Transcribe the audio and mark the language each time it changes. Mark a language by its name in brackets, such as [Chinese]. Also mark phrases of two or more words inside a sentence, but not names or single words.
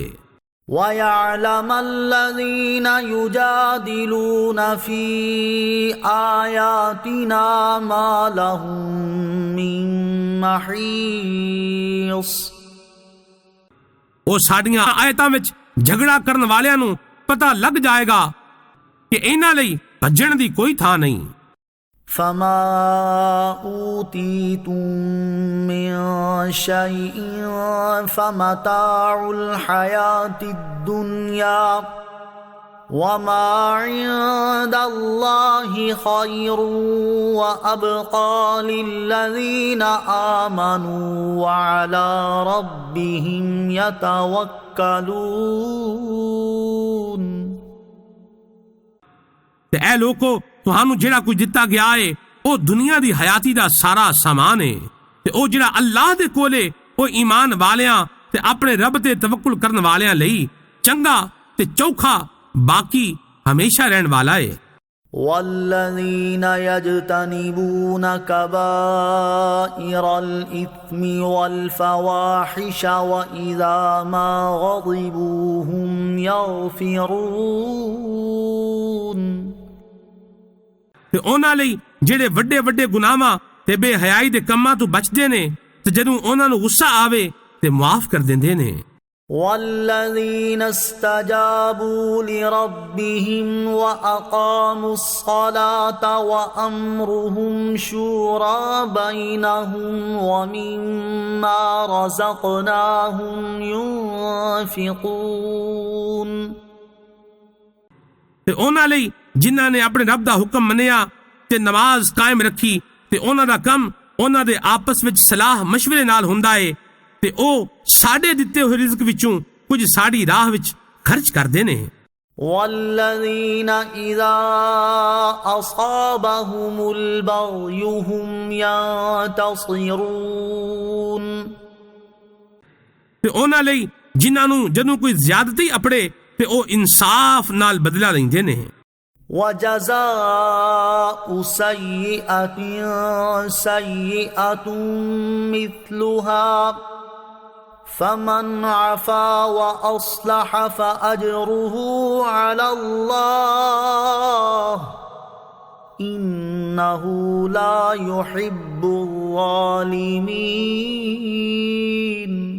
[Arabic] وَيَعْلَمَ الَّذِينَ يُجَادِلُونَ فِي آيَاتِنَا مَا لَهُم مِّن مَّحِيصٍ، [Punjabi] ਉਹ ਸਾਡੀਆਂ ਆਇਤਾਂ ਵਿੱਚ ਝਗੜਾ ਕਰਨ ਵਾਲਿਆਂ ਨੂੰ ਪਤਾ ਲੱਗ ਜਾਏਗਾ ਕਿ ਇਹਨਾਂ ਲਈ ਭੱਜਣ ਦੀ ਕੋਈ ਥਾਂ ਨਹੀਂ۔ [Arabic] فَمَا أُوتِيتُم مِّن شَيْءٍ فَمَتَاعُ الْحَيَاةِ الدُّنْيَا وَمَا عِندَ اللَّهِ خَيْرٌ وَأَبْقَىٰ لِلَّذِينَ آمَنُوا وَعَلَىٰ رَبِّهِمْ يَتَوَكَّلُونَ۔ [Punjabi] ਤੇ ਐ ਲੋਕੋ ਤੁਹਾਨੂੰ ਜਿਹੜਾ ਕੁਝ ਦਿੱਤਾ ਗਿਆ ਹੈ ਉਹ ਦੁਨੀਆ ਦੀ ਹਯਾਤੀ ਦਾ ਸਾਰਾ ਸਾਮਾਨ ਹੈ ਤੇ ਉਹ ਜਿਹੜਾ ਅੱਲਾਹ ਦੇ ਕੋਲੇ ਉਹ ਈਮਾਨ ਵਾਲਿਆਂ ਤੇ ਆਪਣੇ ਰੱਬ ਤੇ ਤਵੱਕੁਲ ਕਰਨ ਵਾਲਿਆਂ ਲਈ ਚੰਗਾ ਤੇ ਚੌਖਾ ਬਾਕੀ ਹਮੇਸ਼ਾ ਰਹਿਣ ਵਾਲਾ ਹੈ۔ [Arabic] وَالَّذِينَ يَجْتَنِبُونَ كَبَائِرَ الْإِثْمِ وَالْفَوَاحِشَ وَإِذَا مَا غَضِبُوا هُمْ يَغْفِرُونَ، [Punjabi] ਤੇ ਉਹਨਾਂ ਲਈ ਜਿਹੜੇ ਵੱਡੇ ਵੱਡੇ ਗੁਨਾਹਾਂ ਤੇ ਬੇਹਯਾਈ ਦੇ ਕੰਮਾਂ ਤੋਂ ਬਚਦੇ ਨੇ ਤੇ ਜਦੋਂ ਉਹਨਾਂ ਨੂੰ ਗੁੱਸਾ ਆਵੇ ਤੇ ਮੁਆਫ ਕਰ ਦਿੰਦੇ ਨੇ۔ [Arabic] وَالَّذِينَ اسْتَجَابُوا لِرَبِّهِمْ وَأَقَامُوا الصَّلَاةَ وَأَمْرُهُمْ شُورَى بَيْنَهُمْ وَمِمَّا رَزَقْنَاهُمْ يُنْفِقُونَ، [Punjabi] ਤੇ ਉਹਨਾਂ ਲਈ ਜਿਨ੍ਹਾਂ ਨੇ ਆਪਣੇ ਰੱਬ ਦਾ ਹੁਕਮ ਮੰਨਿਆ ਤੇ ਨਮਾਜ਼ ਕਾਇਮ ਰੱਖੀ ਤੇ ਉਹਨਾਂ ਦਾ ਕੰਮ ਉਹਨਾਂ ਦੇ ਆਪਸ ਵਿੱਚ ਸਲਾਹ مشورے ਨਾਲ ਹੁੰਦਾ ਏ ਤੇ ਉਹ ਸਾਡੇ ਦਿੱਤੇ ਹੋਏ ਰਿਜ਼ਕ ਵਿੱਚੋਂ ਕੁਝ ਸਾਡੀ ਰਾਹ ਵਿੱਚ ਖਰਚ ਕਰਦੇ ਨੇ۔ [Arabic] وَالَّذِينَ إِذَا أَصَابَهُمُ الْبَغْيُ هُمْ يَنْتَصِرُونَ، [Punjabi] ਤੇ ਉਹਨਾਂ ਲਈ ਜਿਨ੍ਹਾਂ ਨੂੰ ਜਦੋਂ ਕੋਈ ਜ਼ਿਆਦਤੀ ਅਪੜੇ ਤੇ ਉਹ ਇਨਸਾਫ ਨਾਲ ਬਦਲਾ ਲੈਂਦੇ ਨੇ۔ [Arabic] وَجَزَاءُ سَيِّئَةٍ سَيِّئَةٌ مِثْلُهَا فَمَنْ عَفَا وَأَصْلَحَ فَأَجْرُهُ عَلَى اللَّهِ إِنَّهُ لَا يُحِبُّ الظَّالِمِينَ۔